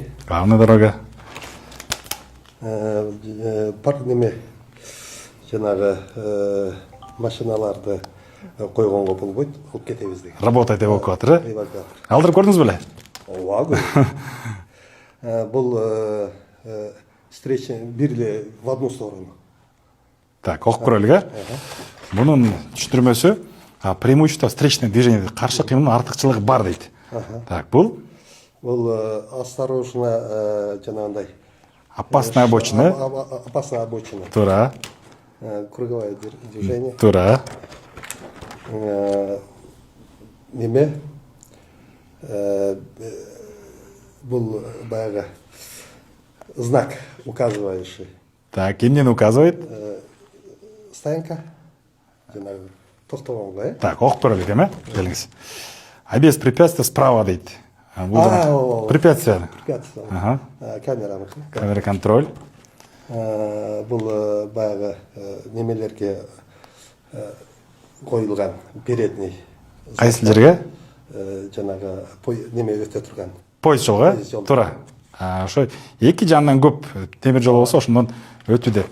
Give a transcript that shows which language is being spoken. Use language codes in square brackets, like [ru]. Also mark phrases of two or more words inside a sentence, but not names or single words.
[ru] Главный дорога. [ky] Бар неме жанагы машиналарды койгонго болбойт, алып кетебиз деген. [ru] Работает эвакуатор. [ky] Алдырып көрдүңүз беле? Ооба. [ru] Бул встреча бирли в одну сторону. Так, [ky] окуп көрөлүк, Бунун түшүндүрмөсү [ru] преимущество встречное движение, [ky] каршы кыймылдын артыкчылыгы бар дейт. Так, бул [ru] осторожно жанагындай опасная обочина. Опасная обочина. [ky] Туура. [ru] Круговое движение. [ky] Туура. Неме бул баягы [ru] знак указывающий. [ky] Так, эмнени указывает? Стоянка. Жанагы токтогонго, Так, окуп көрөлүк, Келиңиз. [ru] А без препятствия справа дейт. Препятствие. Препятствие. [ky] Камера. [ru] Камера контроль. [ky] Бул баягы немелерге коюлган передний. Кайсы жерге? Жанагы неме өтө турган. Поезд жолго? Туура. Ошо эки жанынан көп темир жол болсо ошондон өтүү деп.